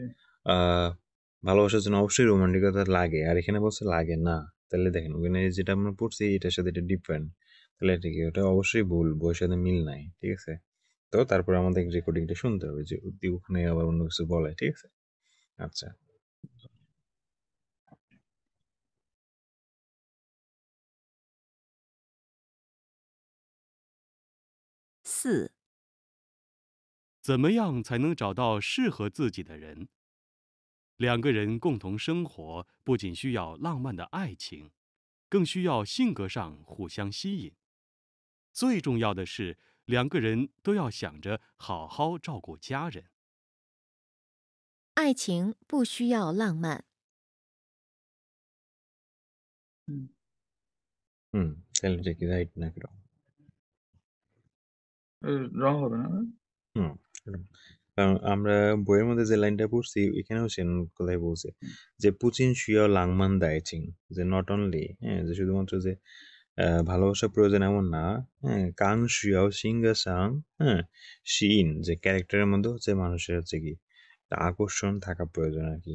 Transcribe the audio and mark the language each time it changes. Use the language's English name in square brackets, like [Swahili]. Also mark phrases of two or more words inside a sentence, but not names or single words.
[Bangla] আহ ভালোবাসার জন্য অবশ্যই রোমান্টিকতা লাগে, আর এখানে বলছে লাগে না। তাহলে দেখেন ওখানে যেটা আমরা পড়ছি এটার সাথে এটা ডিফারেন্ট, তাহলে এটা কি, ওটা অবশ্যই ভুল, বইয়ের সাথে মিল নাই, ঠিক আছে। তো তারপরে আমাদের রেকর্ডিংটা শুনতে হবে যে ওখানে আবার অন্য কিছু বলে, ঠিক আছে। আচ্ছা। [Chinese] 四、怎么样才能找到适合自己的人？两个人共同生活，不仅需要浪漫的爱情，更需要性格上互相吸引。最重要的是，两个人都要想着好好照顾家人。爱情不需要浪漫。 হুম, [Bangla] হুম, তাহলে এটা কি রাইট নাকি wrong? রং হবে না? হুম, কারণ আমরা বইয়ের মধ্যে যে লাইনটা পড়ছি এখানেও সে কোথায় বলছে যে [Chinese] 不仅需要浪漫的爱情, [Bangla] যে [English] not only [Bangla] হ্যাঁ যে শুধুমাত্র যে ভালোবাসা প্রয়োজন এমন না, হ্যাঁ [Chinese] 更需要性格上, [Bangla] হ্যাঁ শিন যে ক্যারেক্টারের মধ্যে হচ্ছে মানুষের হচ্ছে কি একটা আকর্ষণ থাকা প্রয়োজন আর কি।